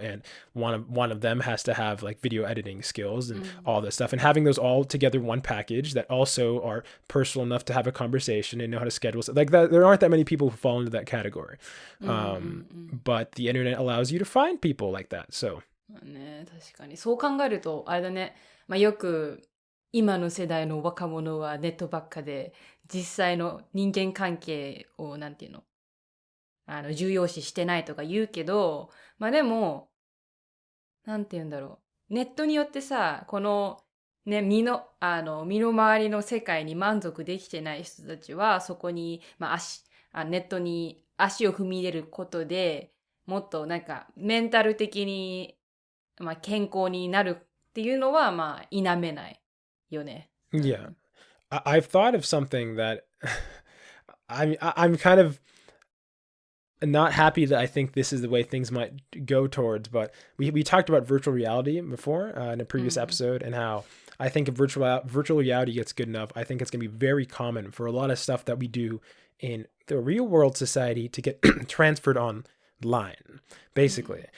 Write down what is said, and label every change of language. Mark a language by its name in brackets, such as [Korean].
[English] And one of them has to have like video editing skills and all this stuff. And having those all together in one package that also are personal enough to have a conversation and know how to schedule stuff like that. There aren't that many people who fall into that category. But the internet allows you to find people like that. So. [Japanese] ね、確かに。そう考えると、あれだね。まあ、よく、今の世代の若者はネットばっかで、実際の人間関係を、なんていうの、重要視してないとか言うけど、まあでも、なんて言うんだろう。ネットによってさ、この、ね、身の回りの世界に満足できてない人たちは、そこに、まあ、ネットに足を踏み入れることで、もっとなんか、メンタル的に、まあ、健康になるっていうのは、まあ、否めないよね。 [English] Yeah. I've thought of something that I'm kind of not happy that I think this is the way things might go towards, but we talked about virtual reality before in a previous episode, and how I think if virtual reality gets good enough, I think it's going to be very common for a lot of stuff that we do in the real world society to get transferred online, basically.